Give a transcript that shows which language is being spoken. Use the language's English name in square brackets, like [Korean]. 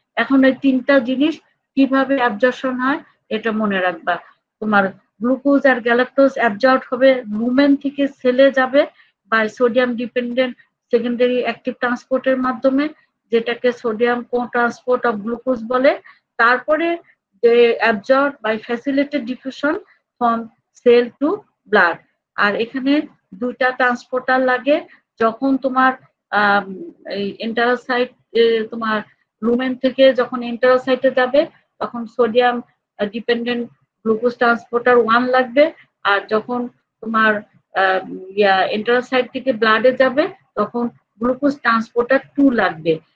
[Bangla] এখন এই তিনটা জিনিস কিভাবে অ্যাবজর্পশন হয় এটা মনে রাখবা। তোমার গ্লুকোজ আর গ্যালাক্টোজ অ্যাবজর্ব হবে, লুমেন থেকে সেলে যাবে by sodium dependent secondary active ট্রান্সপোর্টের মাধ্যমে, যেটাকে sodium co transport of glucose বলে। তারপরে [English] they absorb by facilitated diffusion from cell to blood। [Bangla] আর এখানে দুইটা ট্রান্সপোর্টার লাগে, যখন তোমার এই এন্টারোসাইট তোমার লুমেন থেকে যখন এন্টারোসাইটে যাবে তখন সোডিয়াম ডিপেন্ডেন্ট গ্লুকোজ ট্রান্সপোর্টার 1 লাগবে, আর যখন তোমার এন্টারোসাইট থেকে ব্লাডে যাবে তখন গ্লুকোজ ট্রান্সপোর্টার 2 লাগবে।